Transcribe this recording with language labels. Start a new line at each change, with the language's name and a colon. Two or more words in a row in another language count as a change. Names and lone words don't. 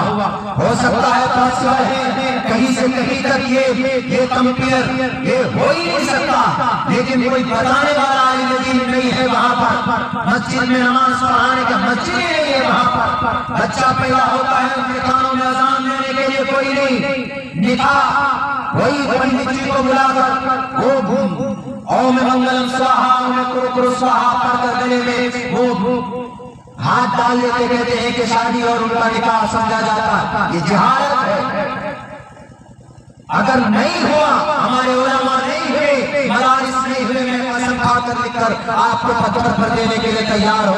Urdu: ہو سکتا ہے پاسور ہے کہیں سے کہیں تک یہ کمپیئر یہ ہو ہی نہیں سکتا, لیکن کوئی بتانے والا عالم نہیں ہے وہاں پر. مسجد میں نماز پڑھانے کا مسجد نہیں ہے وہاں پر. بچہ پیدا ہوتا ہے ان کے کانوں میں اذان دینے کے لیے کوئی نہیں. نکاح وہی پنڈت جی کو بلا کر وہ اوم منگلم سواہا اوم کرو سواہا پڑھ کر گلے میں وہ ہاتھ ڈال لیتے, کہتے ہیں کہ شادی اور ان کا نکاح سمجھا جاتا ہے. یہ جہالت ہے. اگر نہیں ہوا, ہمارے علماء نہیں ہوئے, مدارس نہیں ہوئے, میں قسم کھا کر لکھ کر آپ کو پتھر پر دینے کے لیے تیار ہو.